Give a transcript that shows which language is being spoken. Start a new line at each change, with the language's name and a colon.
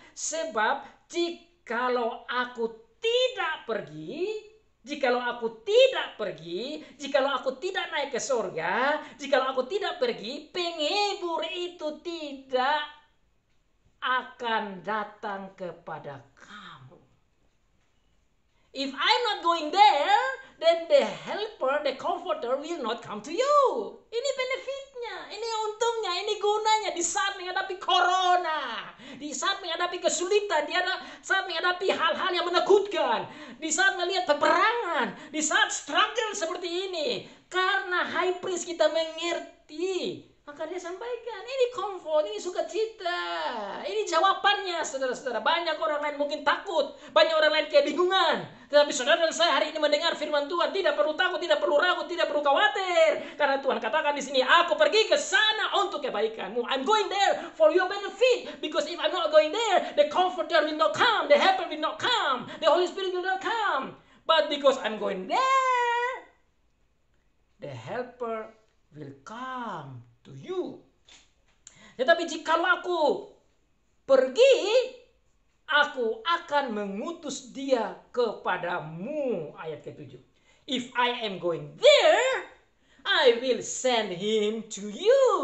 Indonesian: Sebab, jikalau aku tidak pergi, jikalau aku tidak naik ke surga, jikalau aku tidak pergi, penghibur itu tidak akan datang kepada kamu.
English: If I'm not going there, then the helper, the comforter will not come to you.
Indonesian: Ini benefitnya, ini untungnya, ini gunanya di saat menghadapi corona, di saat menghadapi kesulitan, di saat menghadapi hal-hal yang menakutkan, di saat melihat peperangan, di saat struggle seperti ini. Karena high priest kita mengerti Maka dia sampaikan, ini comfort, ini sukacita, ini jawabannya saudara-saudara. Banyak orang lain mungkin takut, banyak orang lain kebingungan. Tetapi saudara dan saya hari ini mendengar firman Tuhan, tidak perlu takut, tidak perlu ragu, tidak perlu khawatir. Karena Tuhan katakan di sini, aku pergi ke sana untuk kebaikanmu.
English: I'm going there for your benefit. Because if I'm not going there, the comforter will not come, the helper will not come, the Holy Spirit will not come. But because I'm going there, the helper will come to you.
Indonesian: Tetapi jikalau aku pergi, aku akan mengutus dia kepadamu. Ayat ke-7.
English: If I am going there, I will send him to you.